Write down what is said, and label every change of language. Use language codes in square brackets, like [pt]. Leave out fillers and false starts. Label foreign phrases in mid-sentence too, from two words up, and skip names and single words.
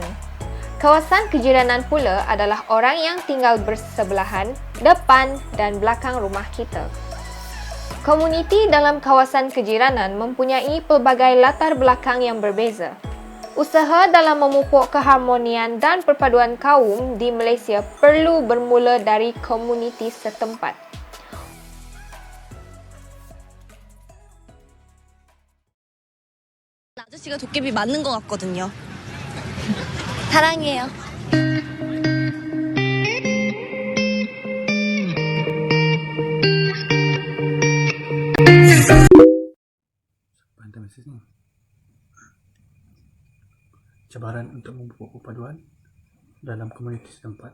[ms] Kawasan kejiranan pula adalah orang yang tinggal bersebelahan, depan dan belakang rumah kita. Komuniti dalam kawasan kejiranan mempunyai pelbagai latar belakang yang berbeza. Usaha dalam memupuk keharmonian dan perpaduan kaum di Malaysia perlu bermula dari komuniti setempat. [ko] 아저씨가 도깨비 맞는 것 같거든요. 사랑해요. [ms] Pantai Mesir ni. Cabaran untuk memupuk perpaduan dalam komuniti setempat.